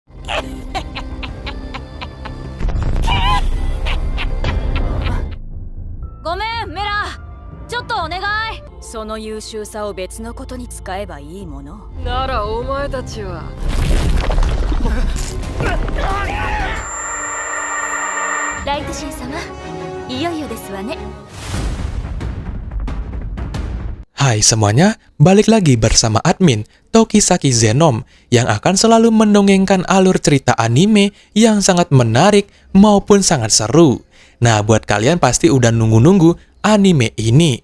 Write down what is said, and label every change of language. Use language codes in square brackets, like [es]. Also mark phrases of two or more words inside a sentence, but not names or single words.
[ja] Gomen, Mera. ちょっとお願い。その優秀さを別のことに使えばいいもの。ならお前たちは。ライトシン様、いよいよですわね。 [id] Hai semuanya, balik lagi bersama admin Tokisaki Zenom yang akan selalu mendongengkan alur cerita anime yang sangat menarik maupun sangat seru. Nah, buat kalian pasti udah nunggu-nunggu anime ini.